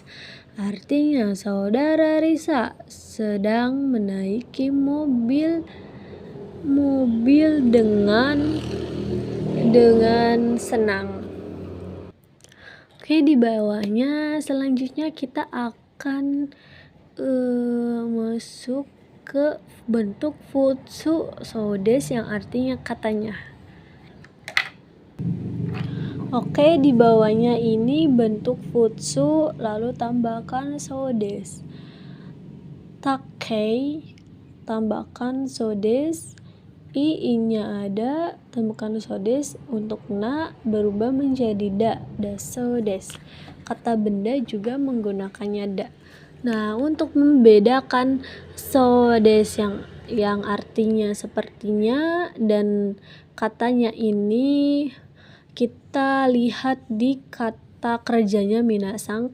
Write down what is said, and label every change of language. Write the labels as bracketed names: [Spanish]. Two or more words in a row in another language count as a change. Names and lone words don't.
[Indonesian] Artinya saudara Risa sedang menaiki mobil dengan senang. Oke, di bawahnya selanjutnya kita akan masuk ke bentuk [Japanese] 普通そうです [Indonesian] yang artinya katanya. Oke, di bawahnya ini bentuk futsu lalu tambahkan [Japanese] そうです. [Indonesian] Takei tambahkan [Japanese] そうです. [Indonesian] I-nya ada, tambahkan [Japanese] そうです. [Indonesian] Untuk na berubah menjadi [Japanese] だそうです. [Indonesian] Kata benda juga menggunakannya da. Nah, untuk membedakan [Japanese] そうです [Indonesian] yang artinya sepertinya dan katanya ini, kita lihat di kata kerjanya minasang.